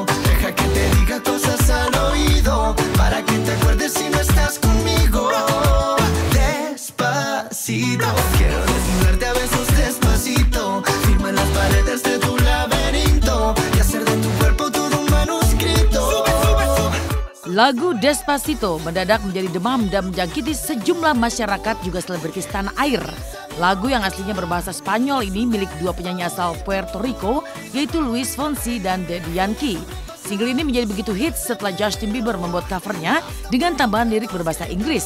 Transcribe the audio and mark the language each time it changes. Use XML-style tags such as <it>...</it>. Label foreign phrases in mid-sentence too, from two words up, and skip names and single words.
<es>Deja que te diga cosas al oído, para que te acuerdes si no estás conmigo. Despacito, quiero desnudarte a besos despacito. Firma las paredes de tu laberinto y hacer de tu cuerpo todo un manuscrito.</es> <id>Lagu Despacito mendadak menjadi demam dan menjangkiti sejumlah masyarakat juga selebritis tanah air. Lagu yang aslinya berbahasa Spanyol ini milik dua penyanyi asal Puerto Rico, yaitu Luis Fonsi dan Daddy Yankee. Single ini menjadi begitu hits setelah Justin Bieber membuat covernya dengan tambahan lirik berbahasa Inggris.</id>